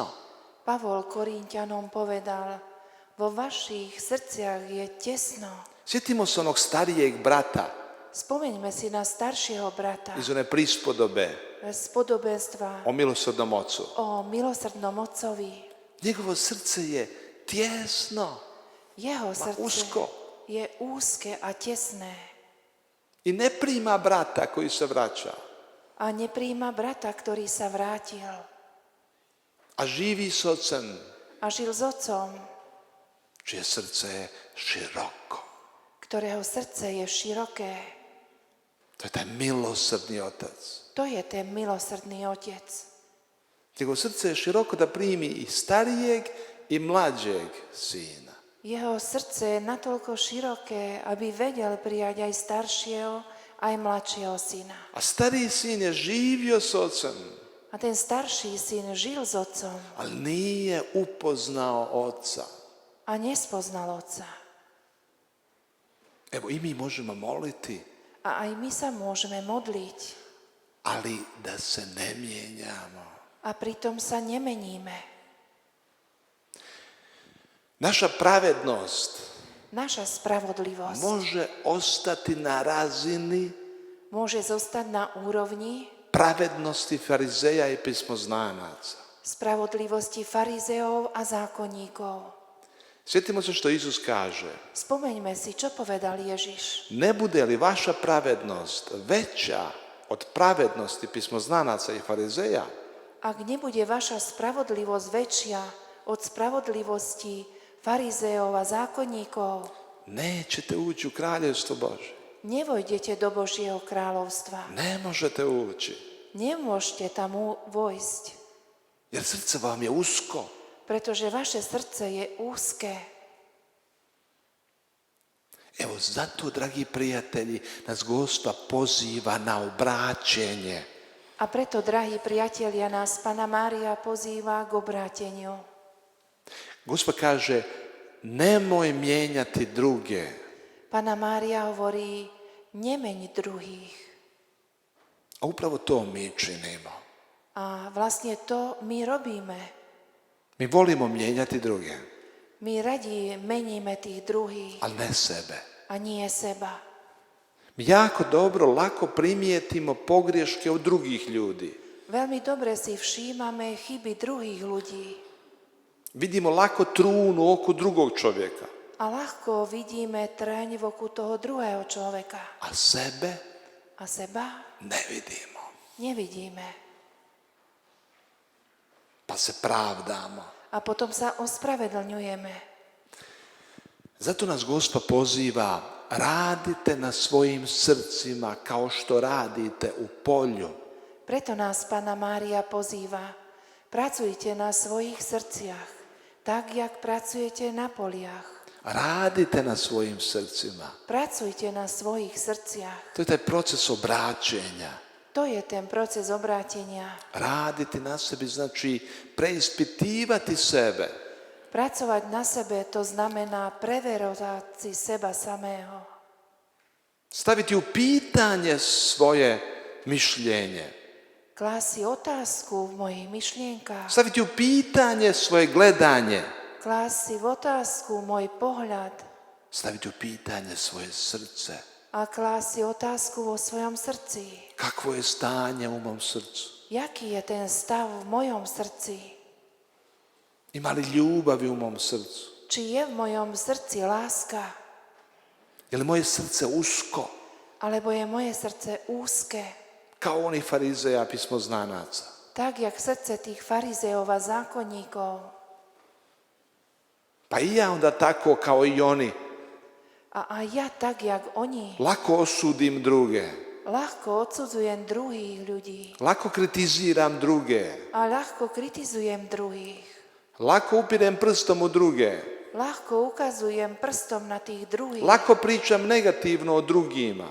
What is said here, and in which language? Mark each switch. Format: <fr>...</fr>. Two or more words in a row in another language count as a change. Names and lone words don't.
<sk>Pavol Korinťanom povedal, vo vašich srdciach je tesno.</sk> <hr>Sjetimo se onog starijeg brata</hr> <sk>Spomeňme si na staršieho brata</sk> <hr>iz one prispodobe</hr> <sk>z podobenstva</sk> <hr>o milosrdnom ocu.</hr> <sk>o milosrdnom otcovi.</sk> <hr>Njegovo srce je tijesno</hr> <sk>Jeho srdce</sk> <hr>usko.</hr> <sk>je úzke a tesné</sk> <hr>i ne prima brata koji se vraća,</hr> <sk>a nepríjma brata, ktorý sa vrátil</sk> <hr>a živi s ocem,</hr> <sk>a žil s otcom,</sk> <hr>čije srce je široko.</hr> <sk>ktorého srdce je široké.</sk> <hr>To je taj milosrdni otac.</hr> <sk>To je ten milosrdný otec.</sk> <hr>Njegovo srce je široko da primi i starijeg i mlađeg sina.</hr> <sk>Jeho srdce je natoľko široké, aby vedel prijať aj staršieho, aj mladšieho syna.</sk> <hr>A stariji sin je živio s ocem,</hr> <sk>A ten starší syn žil s otcom</sk> <hr>ali nije upoznao oca.</hr> <sk>a nespoznal otca.</sk> <hr>Evo i mi možemo moliti,</hr> <sk>A aj my sa môžeme modliť</sk> <hr>ali da se ne mijenjamo.</hr> <sk>a pritom sa nemeníme.</sk> <hr>Naša pravednost</hr> <sk>Naša spravodlivosť</sk> <hr>može ostati na razini</hr> <sk>môže zostať na úrovni</sk> <hr>pravednosti farizeja i pismoznanaca.</hr> <sk>spravodlivosti farizeov a zákonníkov.</sk> <hr>Sjetimo se što Isus kaže.</hr> <sk>Spomeňme si, čo povedal Ježiš.</sk> <hr>Ne bude li vaša pravednost veća od pravednosti pismoznanaca i farizeja,</hr> <sk>Ak nebude vaša spravodlivosť väčšia od spravodlivosti farizeov a zákonníkov,</sk> <hr>nećete ući u kraljevstvo Bože.</hr> <sk>nevojdete do Božieho kráľovstva.</sk> <hr>Ne možete ući,</hr> <sk>Nemôžete tam vojsť,</sk> <hr>jer srce vam je usko.</hr> <sk>pretože vaše srdce je úzke.</sk> <hr>Evo zato, dragi prijatelji, nas Gospa poziva na obraćenje.</hr> <sk>A preto, drahí priatelia, nás Panna Mária pozýva k obráteniu.</sk> <hr>Gospa kaže, nemoj mijenjati druge,</hr> <sk>Panna Mária hovorí, nemeň druhých.</sk> <hr>a upravo to mi činimo.</hr> <sk>A vlastne to my robíme.</sk> <hr>Mi volimo mijenjati druge,</hr> <sk>My radi meníme tých druhých</sk> <hr>ali ne sebe.</hr> <sk>a nie seba.</sk> <hr>Mi jako dobro, lako primijetimo pogreške od drugih ljudi.</hr> <sk>Veľmi dobre si všímame chyby druhých ľudí</sk> <hr>Vidimo lako trunu oko drugog čovjeka,</hr> <sk>a ľahko vidíme tráň v oku toho druhého človeka.</sk> <hr>a sebe</hr> <sk>A seba</sk> <hr>ne vidimo.</hr> <sk>nevidíme.</sk> <hr>Pa se pravdamo.</hr> <sk>A potom sa ospravedlňujeme.</sk> <hr>Zato nas Gospa poziva, radite na svojim srcima kao što radite u polju.</hr> <sk>Preto nás Panna Mária pozýva. Pracujte na svojich srdciach, tak, jak pracujete na poliach.</sk> <hr>Radite na svojim srcima.</hr> <sk>Pracujte na svojich srdciach.</sk> <hr>To je taj proces obraćenja.</hr> <sk>To je ten proces obrátenia.</sk> <hr>Raditi na sebi znači preispitivati sebe.</hr> <sk>Pracovať na sebe, to znamená preverovať si seba samého.</sk> <hr>Staviti u pitanje svoje mišljenje.</hr> <sk>Klásť si otázku v mojich myšlienkach.</sk> <hr>Staviti u pitanje svoje gledanje.</hr> <sk>Klásť si v otázku môj pohľad.</sk> <hr>Staviti u pitanje svoje srce.</hr> <sk>A klásť si otázku vo svojom srdci.</sk> <hr>Kakvo je stanje u mom srcu?</hr> <sk>Jaký je ten stav v mojom srdci?</sk> <hr>Ima li ljubavi u mom srcu?</hr> <sk>Či je v mojom srdci láska?</sk> <hr>Je li moje srce usko?</hr> <sk>Alebo je moje srdce úzke?</sk> <hr>Kao oni farizeja pismoznanaca.</hr> <sk>Tak, jak srdce tých farizejov a zákonníkov.</sk> <hr>Pa i ja onda tako kao i oni.</hr> <sk>A aj ja tak, jak oni.</sk> <hr>Lako osudim druge.</hr> <sk>Ľahko odsudzujem druhých ľudí.</sk> <hr>Lako kritiziram druge.</hr> <sk>A ľahko kritizujem druhých.</sk> <hr>Lako upirem prstom u druge.</hr> <sk>Ľahko ukazujem prstom na tých druhých.</sk> <hr>Lako pričam negativno o drugima.</hr>